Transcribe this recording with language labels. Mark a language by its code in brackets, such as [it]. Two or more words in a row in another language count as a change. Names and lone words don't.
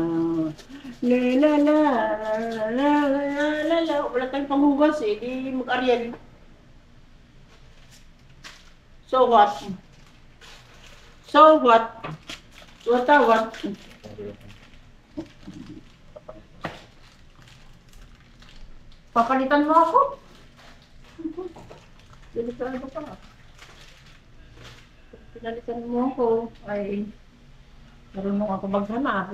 [tl] Nilala, la la la la. Wala tayong panghugas eh, di mag-Ariel. [en] So what? So what? What? [tl] Papalitan mo ako? Delikado pa. Pinalitan mo ako, ay marunong ako maghanap.